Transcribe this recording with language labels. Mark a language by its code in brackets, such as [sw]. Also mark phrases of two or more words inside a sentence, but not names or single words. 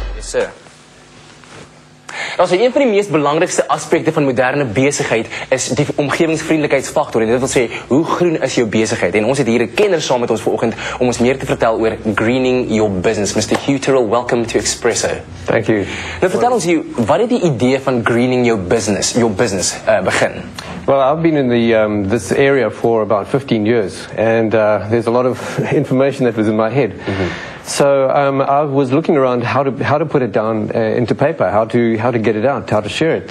[en] sir. Also, [af] een van die meest belangrijkste aspekte van moderne besigheid is die omgewingsvriendelijkheidsfactor. En dit wil sê, hoe groen is jou besigheid? En ons het hier 'n kenner saam met ons vanoggend om ons meer te vertel oor [en] greening your business. Mr. Hugh Tyrrell, welcome to Expresso. Thank you. [af] Nou vertel ons, Hugh, wat het die idee van [en] greening your business [af] begin? [en] Well, I've been in the this area for about 15 years, and there's a lot of information that was in my head. So I was looking around how to put it down into paper, how to get it out, how to share it.